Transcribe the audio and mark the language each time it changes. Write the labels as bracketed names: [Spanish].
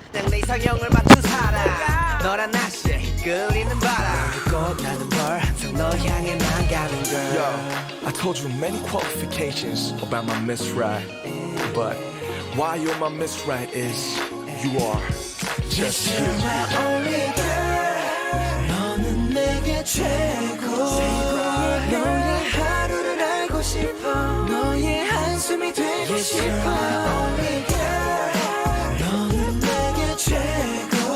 [Korean] 내 이상형을 맞춘 사람 너란 날씨에 끌리는 바람 꼭 나는 걸 항상 너 향해 난 가는 girl [English] Yo, I told you many qualifications about my Miss Right, but why you're my Miss Right is you are just you. You're my only girl [Korean] 너는 내게 최고 너의 하루를 알고 싶어 너의 한숨이 되고 싶어 You're my only girl 너는 내게 최고